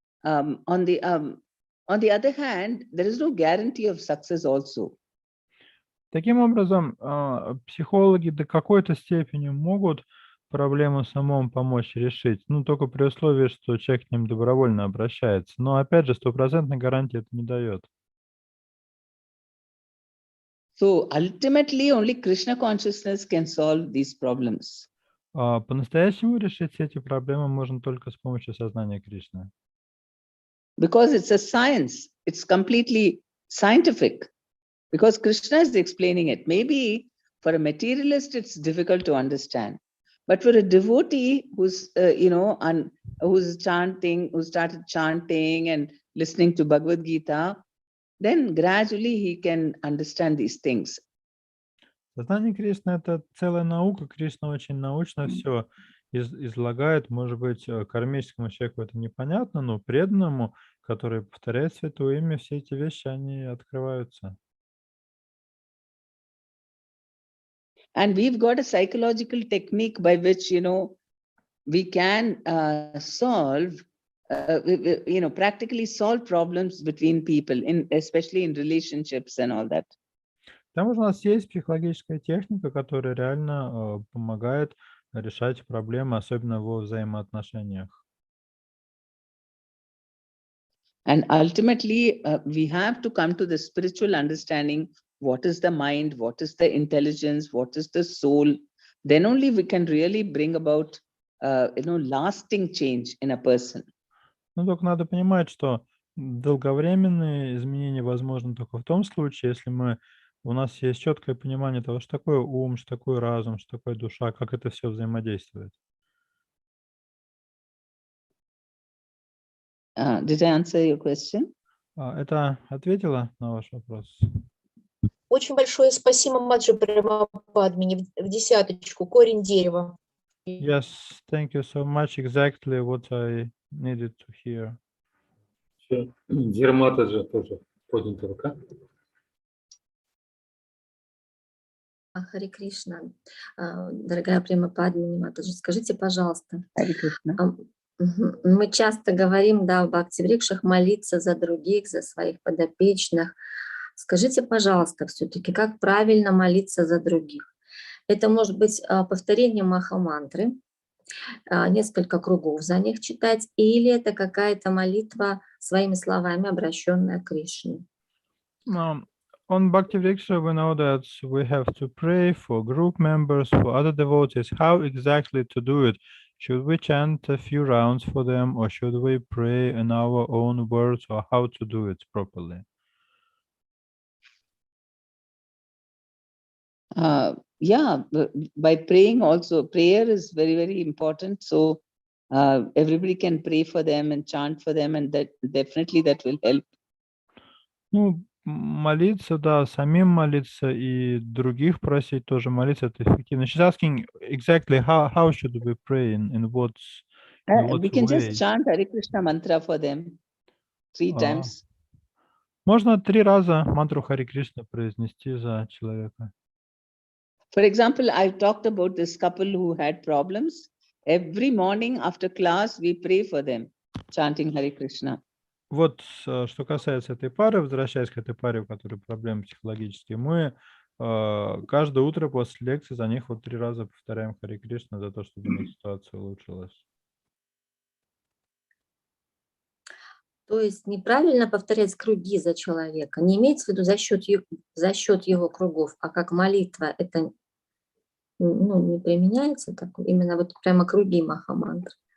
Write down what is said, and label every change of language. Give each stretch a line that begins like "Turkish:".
English: On the other hand, there is no guarantee of success also.
Russian: Таким образом, психологи до какой-то степени могут проблему самому помочь решить, только при условии, что человек к ним добровольно обращается. Но опять же, стопроцентной гарантии это не дает.
English: So ultimately, only Krishna consciousness can solve these problems.
Russian: По-настоящему решить все эти проблемы можно только с помощью сознания Кришны.
English: Because it's a science, it's completely scientific. Because Krishna is explaining it. Maybe for a materialist, it's difficult to understand. But for a devotee who's, who's chanting, who started chanting and listening to Bhagavad Gita, then gradually he can understand these things.
Russian: Сознание Кришны – это целая наука. Кришна очень научно все излагает. Может быть, кармическому человеку это непонятно, но преданному, который повторяет святое имя, все эти вещи, они открываются.
English: And we've got a psychological technique by which, we can solve, practically solve problems between people, especially in relationships and all that.
Russian: К тому же у нас есть психологическая техника, которая реально помогает решать проблемы, особенно во взаимоотношениях.
English: And ultimately, we have to come to the spiritual understanding. What is the mind? What is the intelligence? What is the soul? Then only we can really bring about, lasting change in a person.
Russian: Только надо понимать, что долговременные изменения возможны только в том случае, если у нас есть четкое понимание того, что такое ум, что такое разум, что такое душа, как это все взаимодействует.
English: Did I answer your question?
Russian: Это ответило на ваш вопрос? Очень большое спасибо, Маджи Према Падмини, в десяточку, корень дерева.
English: Yes, thank you so much. Exactly what I needed to hear.
Russian: Дермата же тоже поднята рука. Харе Кришна. Дорогая Према Падмини Матаджи, скажите, пожалуйста,
English: Hare Krishna.
Russian: мы часто говорим, да, в Бхакти-врикшах молиться за других, за своих подопечных. Скажите, пожалуйста, все-таки, как правильно молиться за других? Это может быть повторение маха-мантры, несколько кругов за них читать, или это какая-то молитва своими словами, обращенная к Кришне?
English: On Bhakti-vrikше we know that we have to pray for group members, for other devotees. How exactly to do it? Should we chant a few rounds for them, or should we pray in our own words, or how to do it properly? Yeah, by praying also, prayer is very, very important. So everybody can pray for them and chant for them, and that definitely that will help.
Russian: Ну, молиться, да, самим молиться и других просить тоже молиться, это эффективно.
English: She's asking exactly how should we pray, in what We can way? just chant Hare Krishna mantra for them 3 times.
Russian: Можно 3 раза мантру Харе Кришна произнести за человека.
English: For example, I talked about this couple who had problems. Every morning after class, we pray for them, chanting Hare Krishna.
Russian: Вот, что касается этой пары, возвращаясь к этой паре, у которой проблемы психологические, мы каждое утро после лекции за них вот 3 раза повторяем Харе Кришна за то, чтобы у них ситуация улучшилась. То есть неправильно повторять круги за человека, не имеется в виду за счет его кругов, а как молитва, это не применяется, так, именно вот прямо круги маха-мантры.